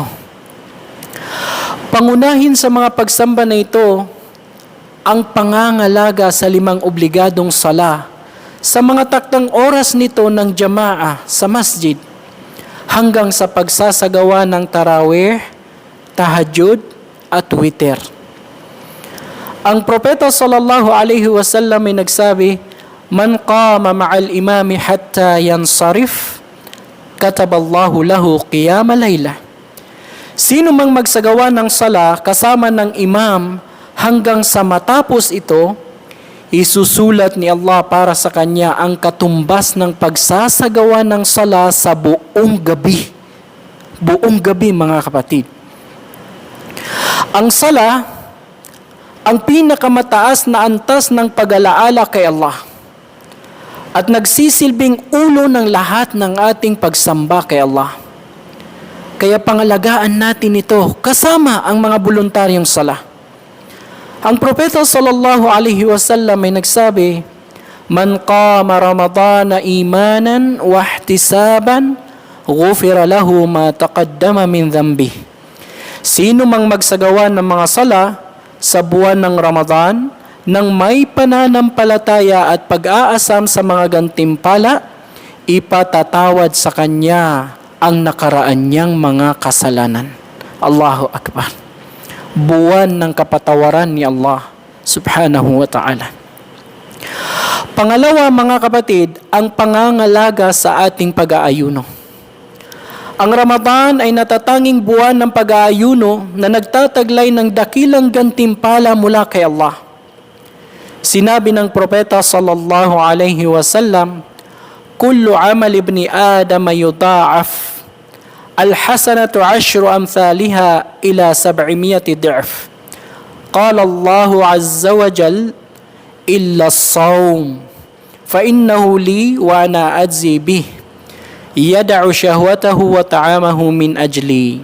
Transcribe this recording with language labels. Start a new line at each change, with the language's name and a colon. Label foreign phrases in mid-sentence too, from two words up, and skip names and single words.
Filipino: Pangunahin sa mga pagsamba na ito ang pangangalaga sa 5 obligadong sala sa mga taktang oras nito ng jamaah sa masjid hanggang sa pagsasagawa ng tarawih, tahajjud at witr. Ang propeta
Arabic: صلى الله عليه وسلم
Filipino: ay nagsabi,
Arabic: "من قام مع الإمام حتى ينصرف كتب الله له قيام ليلة."
Filipino: Sino mang magsagawa ng sala kasama ng imam hanggang sa matapos ito, isusulat ni Allah para sa kanya ang katumbas ng pagsasagawa ng sala sa buong gabi. Buong gabi, mga kapatid. Ang sala, ang pinakamataas na antas ng pag-alaala kay Allah at nagsisilbing ulo ng lahat ng ating pagsamba kay Allah. Kaya pangalagaan natin ito kasama ang mga voluntaryong sala. Ang propeta
Arabic: صلى الله عليه وسلم
Filipino: ay nagsabi,
Arabic: "من قام رمضان إيمانا واحتسابا غفر له ما تقدم من ذنبه."
Filipino: Sino mang magsagawa ng mga sala sa buwan ng Ramadan nang may pananampalataya at pag-aasam sa mga gantimpala, ipatatawad sa kanya ang nakaraan niyang mga kasalanan.
Arabic: الله أكبر.
Filipino: Buwan ng kapatawaran ni Allah
Arabic: سبحانه وتعالى.
Filipino: Pangalawa, mga kapatid, ang pangangalaga sa ating pag-aayuno. Ang Ramadan ay natatanging buwan ng pag-aayuno na nagtataglay ng dakilang gantimpala mula kay Allah. Sinabi ng propeta
Arabic: صلى الله عليه وسلم, "كل عمل ابن آدم يضاعف. الحسنة عشر أمثالها إلى 700 ضعف. قال الله عز وجل, إلا الصوم فإنه لي وأنا أجزي به. يدع شهوته وطعامه من أجلي."